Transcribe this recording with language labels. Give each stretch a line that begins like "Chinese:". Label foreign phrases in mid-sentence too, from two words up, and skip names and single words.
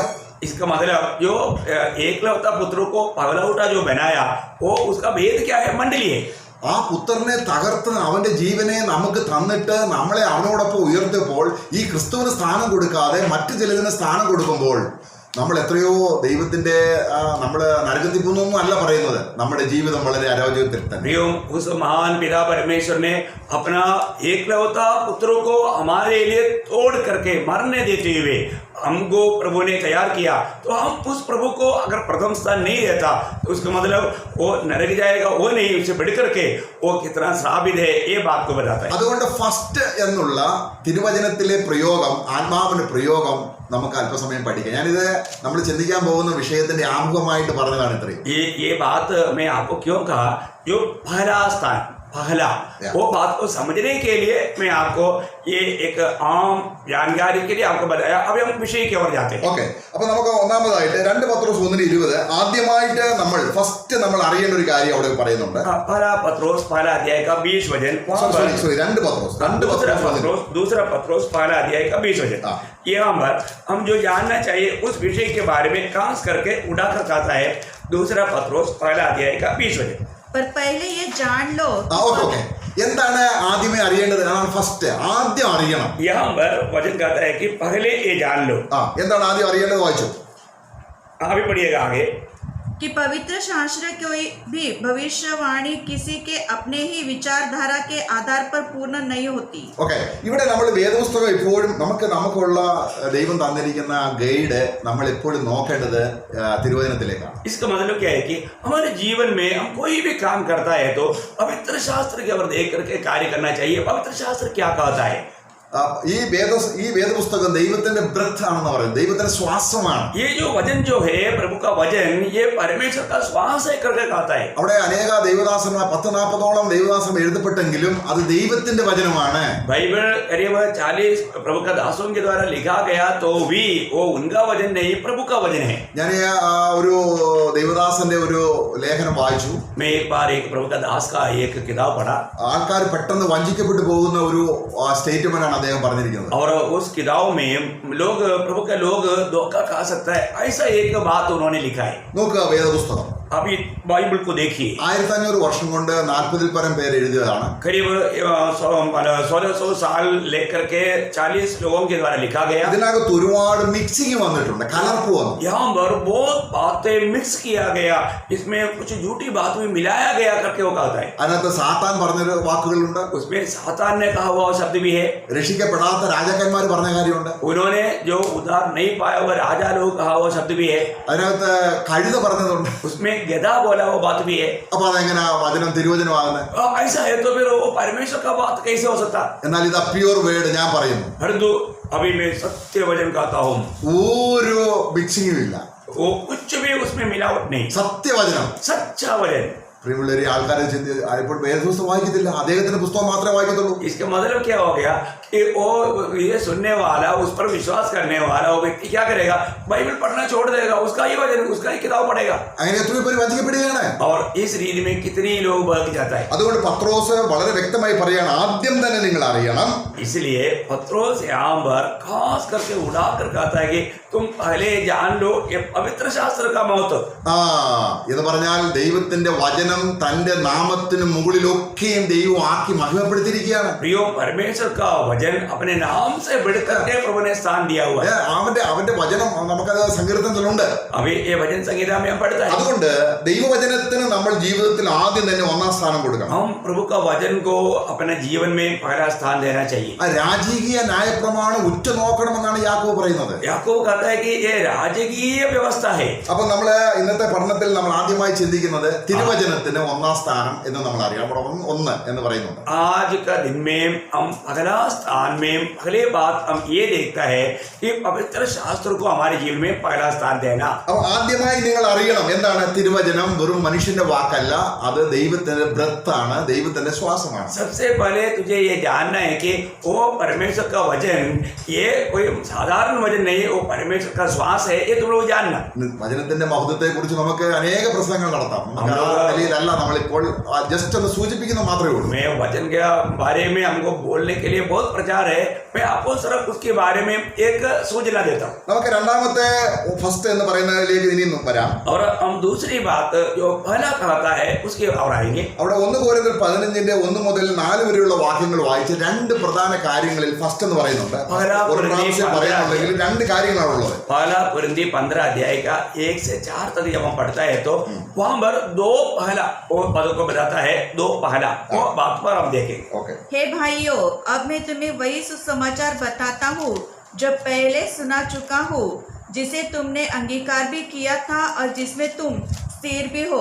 Hindi: इसका मतलब जो एकलौता पुत्रों को पगलौटा जो बनाया वो उसका भेद क्या है? मंडली है.
Malayalam: ആ പുത്രനെ തകർത്ത് അവന്റെ ജീവനെ നമുക്ക് തന്നിട്ട് നമ്മളെ അവനോടൊപ്പം ഉയർത്തിയപ്പോൾ ഈ ക്രിസ്തുവിന് സ്ഥാനം കൊടുക്കാതെ മറ്റു ചിലതിന് സ്ഥാനം കൊടുക്കുമ്പോൾ നമ്മൾ എത്രയോ ദൈവത്തിന്റെ നമ്മൾ നരകത്തിൽ പോകുന്നൊന്നും അല്ല പറയുന്നത്. നമ്മുടെ ജീവിതം വളരെ അരോചകത്തിൽ തന്നെ.
Hindi: प्रियों, उस महान पिता परमेश्वर ने अपना एकलौता पुत्रों को हमारे लिए तोड़ करके मरने देते हुए हमको प्रभु ने तैयार किया. तो हम उस प्रभु को अगर प्रथम स्थान नहीं रहता तो उसका मतलब वो नरक जाएगा, वो नहीं, उससे बढ़ करके वो कितना श्रापित है, ये बात को बताता है.
Malayalam: അതുകൊണ്ട് ഫസ്റ്റ് എന്നുള്ള തിരുവചനത്തിലെ പ്രയോഗം, ആത്മാവിന്റെ പ്രയോഗം നമുക്ക് അല്പസമയം പഠിക്കാം. ഞാനിത് നമ്മൾ ചിന്തിക്കാൻ പോകുന്ന വിഷയത്തിന്റെ ആമുഖമായിട്ട് പറഞ്ഞതാണ് ഇത്രയും.
Hindi: ये बात मैं आपको क्यों कहा, जो पहला स्थान पहला वो बात को समझने के लिए मैं आपको ये एक आम जानकारी के लिए आपको बताया. अब हम विषय की ओर जाते हैं.
Malayalam: ഓക്കെ, അപ്പൊ നമുക്ക് ഒന്നാമതായിട്ട് 2 പത്രോസ് 1:20 ആദ്യമായിട്ട് നമ്മൾ അറിയേണ്ട ഒരു കാര്യം അവിടെ പറയുന്നുണ്ട്.
Hindi: पहला पत्रोस पहला अध्याय का 20 वचन.
Malayalam: സോറി 2 പത്രോസ്
Hindi: दूसरा पत्रोस पहला अध्याय का 20 वचन. यहाँ पर हम जो जानना चाहिए उस विषय के बारे में खास करके उड़ाकर कहता है. दूसरा पत्रोस पहला अध्याय का 20 वचन. पर पहले ये जान लो.
Malayalam: ഓക്കെ, എന്താണ് ആദ്യമേ അറിയേണ്ടത്? ഫസ്റ്റ് ആദ്യം അറിയണം.
Hindi: यहाँ पर वचन कहता है कि पहले ये जान लो.
Malayalam: എന്താണ് ആദ്യം അറിയേണ്ടത്? വായിച്ചു.
Hindi: अभी पढ़िएगा आगे. कि पवित्र शास्त्र कोई भी भविष्यवाणी किसी के अपने ही विचारधारा के आधार पर पूर्ण नहीं होती.
Malayalam: ഓക്കെ, ഇവിടെ നമ്മൾ വേദപുസ്തകം എപ്പോഴും നമുക്കുള്ള ദൈവം തന്നിരിക്കുന്ന ഗൈഡ് നമ്മൾ എപ്പോഴും നോക്കേണ്ടത് തിരുവചനത്തിലേക്കാണ്.
Hindi: इसका मतलब क्या है कि हमारे जीवन में हम कोई भी काम करता है तो पवित्र शास्त्र के ओर देख करके कार्य करना चाहिए. पवित्र शास्त्र क्या कहता है?
Malayalam: ഈ വേദപുസ്തകം ദൈവത്തിന്റെ ബ്രത്ത് ആണെന്ന് പറയുന്നത്, ദൈവത്തിന്റെ ശ്വാസമാണ്.
Hindi: ये जो वचन जो है प्रभु का वचन, ये परमेश्वर का श्वास है करके कहता है.
Malayalam: അവിടെ അനേക ദൈവദാസന്മാർ 10-40 ദൈവദാസന്മാർ എഴുതപ്പെട്ടെങ്കിലും അത് ദൈവത്തിന്റെ വചനമാണ്.
Hindi: बाइबल करीब 40 प्रभु का दासों के द्वारा लिखा गया तो भी वो उनका वचन नहीं, प्रभु का वचन है.
Malayalam: ഞാൻ ഒരു ദൈവദാസന്റെ ഒരു ലേഖനം വായിച്ചു.
Hindi: मैं एक बार एक प्रभु का दास का एक किताब पढ़ा.
Malayalam: ആൾക്കാർ പെട്ടെന്ന് വഞ്ചിക്കപ്പെട്ടു പോകുന്ന ഒരു സ്റ്റേറ്റ്മെന്റ് അദ്ദേഹം പറഞ്ഞിരിക്കുന്നത്.
Hindi: और उस किताब में लोग प्रभु के लोग धोखा खा सकता है, ऐसा एक बात उन्होंने लिखा है.
Malayalam: നോക്കുക വേദപുസ്തകം.
Hindi: अभी बाइबल को देखिए.
Malayalam: 1500 വർഷം കൊണ്ട് 40 പരം പേര് എഴുതിയതാണ്.
Hindi: करीब 1600 साल लेकर के 40 लोगों के द्वारा लिखा गया.
Malayalam: ഇതിനകത്ത് ഒരുപാട് മിക്സിങ് വന്നിട്ടുണ്ട്, കലർപ്പ് വന്നു.
Hindi: यहाँ पर बहुत बातें मिक्स किया गया, इसमें कुछ झूठी बात भी मिलाया गया करके वो कहता है.
Malayalam: അതിനകത്ത് സാത്താൻ പറഞ്ഞൊരു വാക്കുകളുണ്ട്,
Hindi: उसमें सातान ने कहा हुआ शब्द भी है.
Malayalam: രക്ഷിക്കപ്പെടാത്ത രാജാക്കന്മാർ പറഞ്ഞ കാര്യമുണ്ട്,
Hindi: उन्होंने जो उद्धार नहीं पाया हुआ राजा लोग कहा हुआ शब्द भी है.
Malayalam: അതിനകത്ത് കഴുത പറഞ്ഞതുണ്ട്.
Hindi: उसमें गधा बोला हुआ बात भी है.
Malayalam: അപ്പൊ അതെങ്ങനെ വചനം തിരുവചനമാകുന്നത്?
Hindi: ऐसा है तो फिर वो परमेश्वर का बात कैसे हो सकता?
Malayalam: എന്നാൽ ഇത്
English: pure word
Malayalam: ഞാൻ പറയുന്നു.
Hindi: परंतु अभी मैं सत्य वचन कहता हूँ,
Malayalam: ഒരു മിക്സിങ്ങും ഇല്ല,
Hindi: वो कुछ भी उसमें मिलावट नहीं,
Malayalam: സത്യവചനം.
Hindi: सच्चा वचन.
Malayalam: പ്രിയമുള്ളവരെ, ആൾക്കാരെ ഇപ്പോൾ വേദപുസ്തകം വായിക്കത്തില്ല, അദ്ദേഹത്തിന്റെ പുസ്തകം മാത്രമേ വായിക്കത്തുള്ളൂ.
Hindi: इसका मतलब क्या हो गया कि वो ये सुनने वाला, उस पर विश्वास करने वाला वो व्यक्ति क्या करेगा? बाइबल पढ़ना छोड़ देगा, उसका ही वचन, उसका ही किताब पढ़ेगा.
Malayalam: അങ്ങനെ എത്രയോ പേര് വഞ്ചിക്കപ്പെടുകയാണ്.
Hindi: और इस रीति में कितनी लोग बह जाता है.
Malayalam: അതുകൊണ്ട് പത്രോസ് വളരെ വ്യക്തമായി പറയാണ്, ആദ്യം തന്നെ നിങ്ങൾ അറിയണം.
Hindi: इसलिए पत्रोस यहाँ पर खास करके उड़ा कर कहता है कि तुम पहले जान लो ये पवित्र शास्त्र का महत्व.
Malayalam: എന്ന് പറഞ്ഞാൽ ദൈവത്തിന്റെ വചനം തന്റെ നാമത്തിന് മുകളിലൊക്കെയും ദൈവം ആക്കി മഹിമപ്പെടുത്തിയിരിക്കുകയാണ്.
Hindi: प्रियो, परमेश्वर का वचन अपने नाम से बढ़कर के प्रभु ने स्थान दिया हुआ है.
Malayalam: അവന്റെ വചനം നമുക്കത് സങ്കീർത്തനത്തിലുണ്ട്.
Hindi: अभी ये वचन संहिता में हम पढ़ता है.
Malayalam: അതുകൊണ്ട് ദൈവവചനത്തിന് നമ്മൾ ജീവിതത്തിൽ ആദ്യം തന്നെ ഒന്നാം സ്ഥാനം കൊടുക്കണം.
Hindi: हम प्रभु का वचन को अपने जीवन में पहला स्थान देना चाहिए.
Malayalam: ആ രാജകീയ ന്യായപ്രമാണം ഉറ്റുനോക്കണമെന്നാണ് യാക്കോബ് പറയുന്നത്.
Hindi: याकूब कहता है कि ये राजकीय व्यवस्था है.
Malayalam: അപ്പൊ നമ്മള് ഇന്നത്തെ പഠനത്തിൽ നമ്മൾ ആദ്യമായി ചിന്തിക്കുന്നത് തിരുവചനത്തിൽ തിരുവചനത്തിന് ഒന്നാം സ്ഥാനം എന്ന് നമ്മൾ അറിയാം. അവിടെ ഒന്ന് എന്ന് പറയുന്നുണ്ട്.
Hindi: आज का दिन में हम अगला स्थान में पहले बात हम ये देखता है कि पवित्र शास्त्र को हमारे जीवन में पहला स्थान देना.
Malayalam: അപ്പൊ ആദ്യമായി നിങ്ങൾ അറിയണം എന്താണ് തിരുവചനം. വെറും മനുഷ്യന്റെ വാക്കല്ല, അത് ദൈവത്തിന്റെ ബ്രത്താണ്, ദൈവത്തിന്റെ ശ്വാസമാണ്.
Hindi: सबसे पहले तुझे ये जानना है कि वो परमेश्वर का वचन ये कोई साधारण वचन नहीं, वो परमेश्वर का श्वास है, ये तुम लोग जानना.
Malayalam: വചനത്തിന്റെ മഹത്വത്തെ കുറിച്ച് നമുക്ക് അനേക പ്രസംഗങ്ങൾ നടത്താം. നമുക്ക് ആ നിലയിലല്ല, നമ്മളിപ്പോൾ ജസ്റ്റ് ഒന്ന് സൂചിപ്പിക്കുന്ന മാത്രമേ ഉള്ളൂ.
Hindi: मैं वचन के बारे में हमको बोलने के लिए बहुत प्रचार है, मैं आपको सिर्फ उसके बारे में एक सूचना देता हूँ.
Malayalam: നമുക്ക് രണ്ടാമത്തെ ഫസ്റ്റ് എന്ന് പറയുന്നതിലേക്ക് ഇനി വരാം.
Hindi: और हम दूसरी बात जो पहला कहता है उसके और आएंगे.
Malayalam: അവിടെ 1 Corinthians 15:1 മുതൽ 4 വരെയുള്ള വാക്യങ്ങൾ വായിച്ച് രണ്ട് പ്രധാന കാര്യങ്ങളിൽ ഫസ്റ്റ് എന്ന് പറയുന്നുണ്ട്. ഒരു പ്രാവശ്യം പറയുന്നുണ്ടെങ്കിൽ രണ്ട് കാര്യങ്ങളാണ് ഉള്ളത്.
Hindi: पहला कुरिन्थी 15 अध्याय का 1 से 4 तक जब हम पढ़ता है तो वहां पर दो पहला वो पदों को बताता है. दो पहला वो बात पर हम देखेंगे.
Malayalam: ഓക്കെ.
Hindi: हे भाइयों, अब मैं तुम्हें वही सुसमाचार बताता हूँ जो पहले सुना चुका हूँ, जिसे तुमने अंगीकार भी किया था और जिसमें तुम स्थिर भी हो.